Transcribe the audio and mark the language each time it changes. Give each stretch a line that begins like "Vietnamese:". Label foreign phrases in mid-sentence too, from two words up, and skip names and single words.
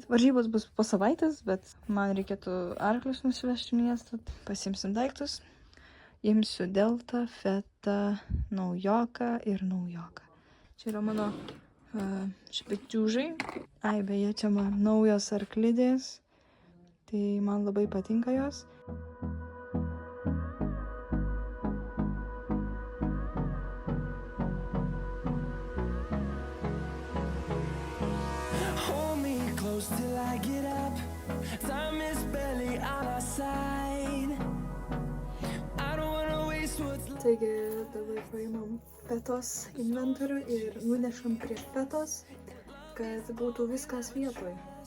Lithuanian: Varžybos bus po savaitės, bet man reikėtų arklius nusivežti į miestą. Pasiimsim daiktus. Imsiu deltą, fetą, naujoką ir naujoką. Čia yra mano špekčiūžai. Ai, beje, čia man naujos arklidės. Tai man labai patinka jos.
English: Hold me close till I get up. Time is barely on our side. I don't wanna waste what's left.
Lithuanian: Taigi dabar paimam fetos inventorių ir nunešam prie fetos, kad būtų viskas vietoj.